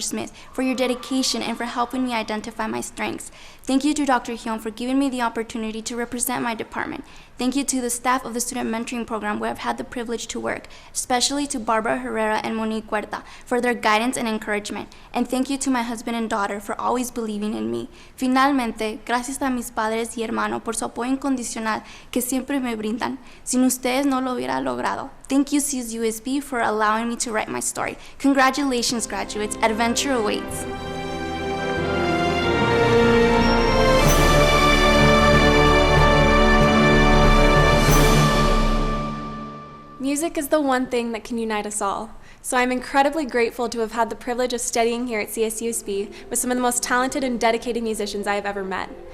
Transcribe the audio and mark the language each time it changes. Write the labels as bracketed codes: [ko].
[en] Smith for your dedication and for helping me identify my strengths. Thank you to Dr. Hyun for giving me the opportunity to represent my department. Thank you to the staff of the Student Mentoring Program where I've had the privilege to work, especially to Barbara Herrera and Monique Huerta for their guidance and encouragement. And thank you to my husband and daughter for always believing in me. [es] Finalmente, gracias a mis padres y hermanos por su apoyo incondicional que siempre me brindan. Sin ustedes no lo hubiera logrado. [en] Thank you, CSUSB, for allowing me to write my story. Congratulations, graduates. Adventure awaits. Music is the one thing that can unite us all. So I'm incredibly grateful to have had the privilege of studying here at CSUSB with some of the most talented and dedicated musicians I have ever met.